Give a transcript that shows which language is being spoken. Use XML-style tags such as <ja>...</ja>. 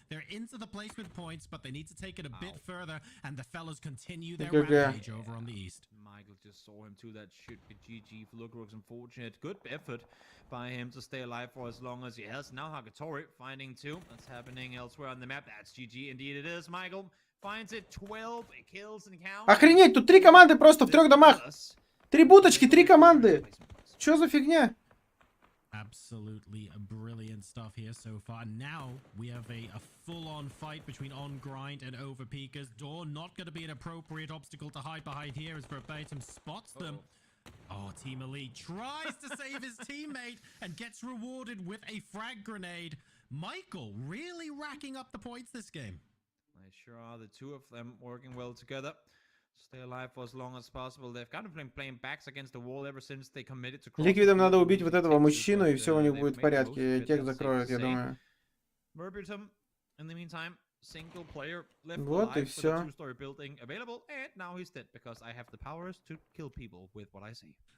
<en>They're into the placement points, but they need to take it a bit further. And the fellas continue their rampage over on the east. Michael just saw him too. That should be GG for Lucarux. Unfortunate. Good effort by him to stay alive for as long as he has. Now Hagatori finding 2. That's happening elsewhere on the map. That's GG. Indeed it is, Michael. Finds it 12 kills and count.</en> <ru>Охренеть, тут 3 команды просто в 3 домах. 3 будочки, 3 команды. Чё за фигня?</ru> <en>Absolutely brilliant stuff here so far. Now we have a full-on fight between On Grind and Overpeakers. Dawn not going to be an appropriate obstacle to hide behind here as Verbatim spots them. Oh, Team Elite tries to save his teammate and gets rewarded with a frag grenade. Michael really racking up the points this game. They sure are, the 2 of them working well together. Stay alive for as long as possible. They've kind of been playing backs against the wall ever since they committed to.</en> <ru>Ликвидам надо убить вот этого мужчину, и все у них будет в порядке. Тех закроют, я думаю.</ru> <en>In the meantime, single player left</en> <ru>Вот и</ru> <en>alive</en> <ru>все.</ru> <en>with a two-story building available, and now he's dead because I have the powers to kill people with what I see.</en>